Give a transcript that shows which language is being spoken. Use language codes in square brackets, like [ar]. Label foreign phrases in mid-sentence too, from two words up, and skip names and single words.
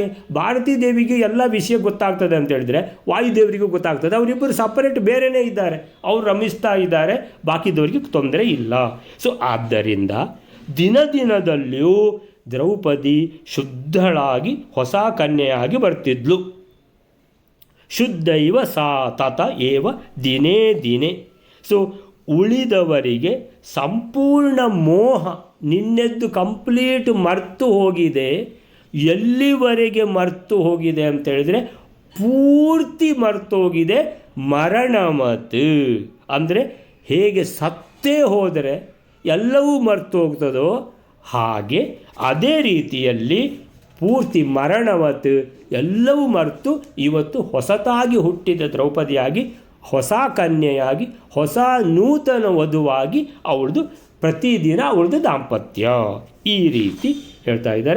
[kn] ಭಾರತೀ ದೇವಿಗೆ ಎಲ್ಲ ವಿಷಯ ಗೊತ್ತಾಗ್ತದೆ ಅಂತ ಹೇಳಿದ್ರೆ ವಾಯುದೇವರಿಗೂ ಗೊತ್ತಾಗ್ತದೆ, ಅವರಿಬ್ಬರು ಸಪರೇಟ್ ಬೇರೆಯೇ ಇದ್ದಾರೆ, ಅವರು ರಮಿಸ್ತಾ ಇದ್ದಾರೆ, ಬಾಕಿದವರಿಗೆ ತೊಂದರೆ ಇಲ್ಲ. ಆದ್ದರಿಂದ ದಿನದಲ್ಲಿಯೂ ದ್ರೌಪದಿ ಶುದ್ಧಳಾಗಿ ಹೊಸ ಕನ್ಯೆಯಾಗಿ ಬರ್ತಿದ್ಲು. [sa] ಶುದ್ಧೈವ ಸಾ ತತ ಏವ ದಿನೇ ದಿನೇ. [kn] ಉಳಿದವರಿಗೆ ಸಂಪೂರ್ಣ ಮೋಹ ನಿನ್ನೆದ್ದು ಕಂಪ್ಲೀಟ್ ಮರ್ತು ಹೋಗಿದೆ, ಎಲ್ಲಿವರೆಗೆ ಮರ್ತು ಹೋಗಿದೆ ಅಂತ ಹೇಳಿದರೆ ಪೂರ್ತಿ ಮರ್ತೋಗಿದೆ. ಮರಣಮತ್ ಅಂದರೆ ಹೇಗೆ ಸತ್ತೇ ಹೋದರೆ ಎಲ್ಲವೂ ಮರ್ತು ಹೋಗ್ತದೋ ಹಾಗೆ ಅದೇ ರೀತಿಯಲ್ಲಿ ಪೂರ್ತಿ ಮರಣವತ್ ಎಲ್ಲವೂ ಮರೆತು ಇವತ್ತು ಹೊಸತಾಗಿ ಹುಟ್ಟಿದ ದ್ರೌಪದಿಯಾಗಿ, ಹೊಸ ಕನ್ಯೆಯಾಗಿ, ಹೊಸ ನೂತನ ವಧುವಾಗಿ ಅವಳದು ಪ್ರತಿದಿನ ಅವಳದು ದಾಂಪತ್ಯ ಈ ರೀತಿ ಹೇಳ್ತಾ ಇದ್ದಾರೆ.